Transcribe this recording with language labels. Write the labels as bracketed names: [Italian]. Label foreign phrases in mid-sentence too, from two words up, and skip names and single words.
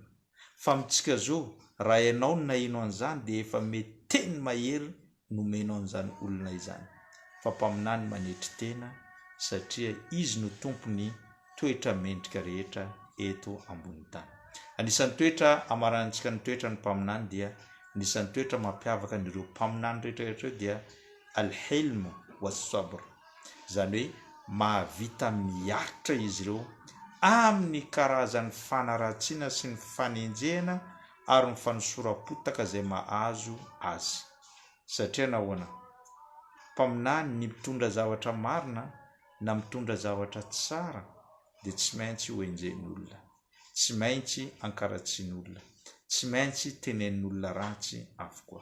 [Malagasy] Fa amintsika zao raha ianao no nahinao an'izany dia efa mety teny mahery nomenao an'izany olona izany. Fa mpaminany manetry tena satria izy no tompony toetra mendrika rehetra eto ambony tany. Anisan'ny toetra amarantsika ny toetra ny mpaminany dia anisan'ny toetra mampiavaka n'ireo mpaminany rehetrarehetra dia [Arabic] الحلم والصبر, [Malagasy] zany hoe mahavita miaritra izy ireo amin'ny karazan'ny fanaratsiana sy ny fanenjehana ary ny fanosorapotaka izay mahazo azy. Satria nahoana mpaminany ny mitondra zavatra marina na mitondra zavatra tsara dia tsy maintsy ho enjen'olona, tsy maintsy ankaratsian'olona, tsy maintsy tenenin'olona ratsy avokoa.